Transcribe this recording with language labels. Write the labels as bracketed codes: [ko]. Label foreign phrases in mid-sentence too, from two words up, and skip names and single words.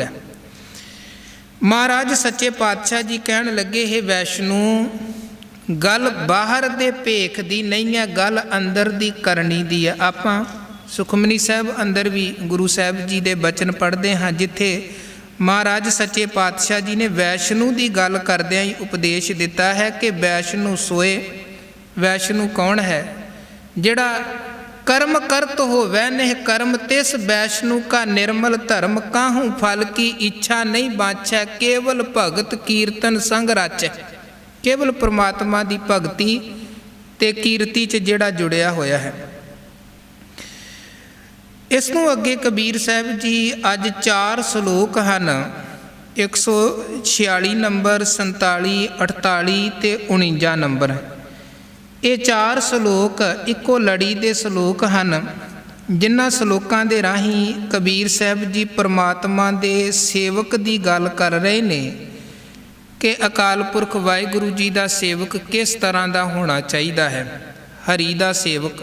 [pa] ਮਹਾਰਾਜ ਸੱਚੇ ਪਾਤਸ਼ਾਹ ਜੀ ਕਹਿਣ ਲੱਗੇ, ਇਹ ਵੈਸ਼ਨੂ, ਗੱਲ ਬਾਹਰ ਦੇ ਭੇਖ ਦੀ ਨਹੀਂ ਹੈ, ਗੱਲ ਅੰਦਰ ਦੀ ਕਰਨੀ ਦੀ ਹੈ। ਆਪਾਂ ਸੁਖਮਨੀ ਸਾਹਿਬ ਅੰਦਰ ਵੀ ਗੁਰੂ ਸਾਹਿਬ ਜੀ ਦੇ ਬਚਨ ਪੜ੍ਹਦੇ ਹਾਂ, ਜਿੱਥੇ ਮਹਾਰਾਜ ਸੱਚੇ ਪਾਤਸ਼ਾਹ ਜੀ ਨੇ ਵੈਸ਼ਨੂ ਦੀ ਗੱਲ ਕਰਦਿਆਂ ਹੀ ਉਪਦੇਸ਼ ਦਿੱਤਾ ਹੈ ਕਿ ਵੈਸ਼ਨੂ ਸੋਏ। ਵੈਸ਼ਨੂ ਕੌਣ ਹੈ? [hi] ਜਿਹੜਾ कर्म करत होवै नेह कर्म तिस वैष्णु का निर्मल धर्म, काहू फल की इच्छा नहीं बाछै, केवल भगत कीर्तन संग राचै। [pa] ਕੇਵਲ ਪਰਮਾਤਮਾ ਕੀ ਭਗਤੀ ਤੇ ਕੀਰਤੀ ਚ ਜਿਹੜਾ ਜੁੜਿਆ ਹੋਇਆ ਹੈ। ਇਸ ਨੂੰ ਅੱਗੇ ਕਬੀਰ ਸਾਹਿਬ ਜੀ ਅੱਜ 4 ਸ਼ਲੋਕ ਹੈਂ, 146 ਨੰਬਰ, 47, 48 ਤੇ 49 ਨੰਬਰ ਹੈ। ਇਹ 4 ਸ਼ਲੋਕ ਇੱਕੋ ਲੜੀ ਦੇ ਸ਼ਲੋਕ ਹਨ, ਜਿਨ੍ਹਾਂ ਸ਼ਲੋਕਾਂ ਦੇ ਰਾਹੀਂ ਕਬੀਰ ਸਾਹਿਬ ਜੀ ਪਰਮਾਤਮਾ ਦੇ ਸੇਵਕ ਦੀ ਗੱਲ ਕਰ ਰਹੇ ਨੇ ਕਿ ਅਕਾਲ ਪੁਰਖ ਵਾਹਿਗੁਰੂ ਜੀ ਦਾ ਸੇਵਕ ਕਿਸ ਤਰ੍ਹਾਂ ਦਾ ਹੋਣਾ ਚਾਹੀਦਾ ਹੈ, ਹਰੀ ਦਾ ਸੇਵਕ।